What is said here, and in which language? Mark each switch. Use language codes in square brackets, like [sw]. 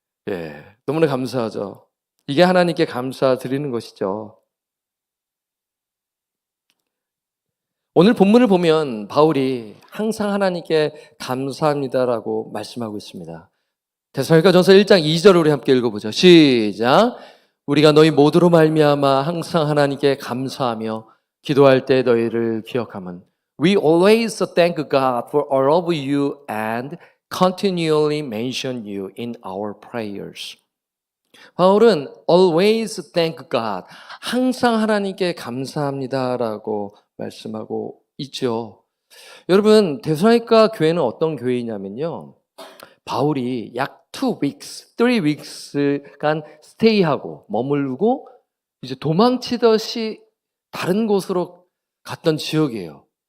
[ko] 예. 너무나 감사하죠. 이게 하나님께 감사드리는 것이죠. 오늘 본문을 보면 바울이 항상 하나님께 감사합니다라고 말씀하고 있습니다. 데살로니가전서 1장 2절을 우리 함께 읽어보죠. 시작. 우리가 너희 모두로 말미암아 항상 하나님께 감사하며 기도할 때 너희를 기억함은 [en] We always thank God for all of you and continually mention you in our prayers. [ko] 바울은 [en] always thank God, [ko] 항상 하나님께 감사합니다라고 말씀하고 있죠. 여러분, 데살로니가 교회는 어떤 교회이냐면요. 바울이 약 3 weeks간 스테이하고 머물고 이제 도망치듯이 다른 곳으로 갔던 지역이에요.